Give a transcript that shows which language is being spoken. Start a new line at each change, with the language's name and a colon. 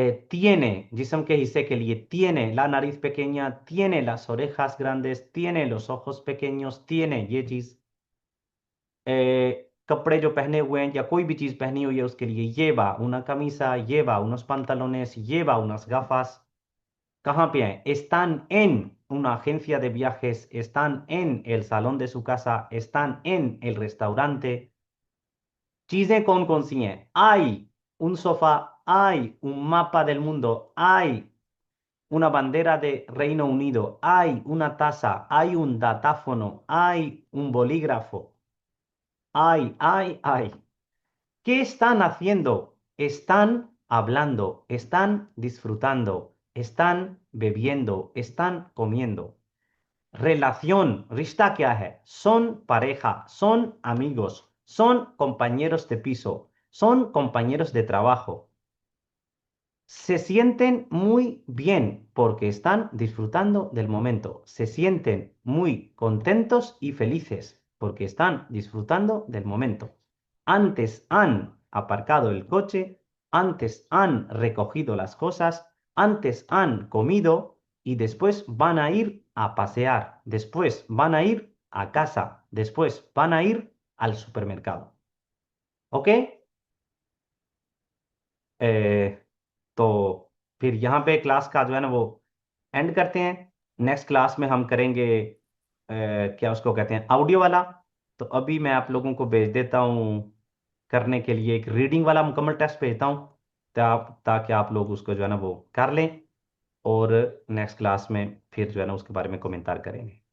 Spanish: tiene,
Hindi: जिस्म के हिस्से के लिए,
Spanish: tiene la nariz pequeña, tiene las orejas grandes, tiene los ojos pequeños, tiene
Hindi: ये चीज। कपड़े जो पहने हुए हैं या कोई भी चीज पहनी हुई है उसके लिए,
Spanish: lleva una camisa, lleva unos pantalones, lleva unas gafas।
Hindi: कहाँ पे हैं?
Spanish: están en una agencia de viajes, están en el salón de su casa, están en el restaurante।
Hindi: चीजें कौन कौन सी हैं?
Spanish: hay un sofá, hay un mapa del mundo, hay una bandera de Reino Unido, hay una taza, hay un datáfono, hay un bolígrafo, hay. ¿Qué están haciendo? Están hablando, están disfrutando, están bebiendo, están comiendo। Relación,
Hindi: rishta क्या है?
Spanish: Son pareja, son amigos, son compañeros de piso, son compañeros de trabajo। Se sienten muy bien porque están disfrutando del momento. Se sienten muy contentos y felices porque están disfrutando del momento. Antes han aparcado el coche, antes han recogido las cosas, antes han comido y después van a ir a pasear, después van a ir a casa, después van a ir al supermercado। ¿Ok?
Hindi: Eh, तो फिर यहाँ पे class का जो है ना वो and करते हैं। नेक्स्ट क्लास में हम करेंगे क्या उसको कहते हैं, ऑडियो वाला। तो अभी मैं आप लोगों को भेज देता हूँ करने के लिए, एक रीडिंग वाला मुकम्मल टेस्ट भेजता हूँ, ताकि आप लोग उसको जो है ना वो कर लें, और नेक्स्ट क्लास में फिर जो है ना उसके बारे में कमेंटार करेंगे।